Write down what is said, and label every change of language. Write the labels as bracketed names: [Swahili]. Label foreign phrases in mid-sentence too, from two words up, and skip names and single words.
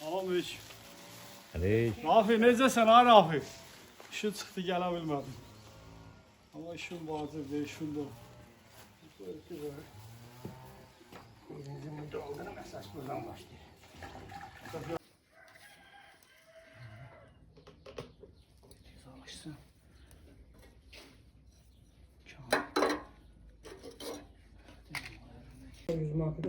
[Azerbaijani] Selamünaleyküm. Aleyküm. Rafi necəsən ha Rafi? İşin çıxdı gələ bilmədim. Amma işin vacibdir, işin də. [Turkish] Birincimi doldurup esas buradan başlayayım. [Azerbaijani] Savaşsın. Yüz markadır.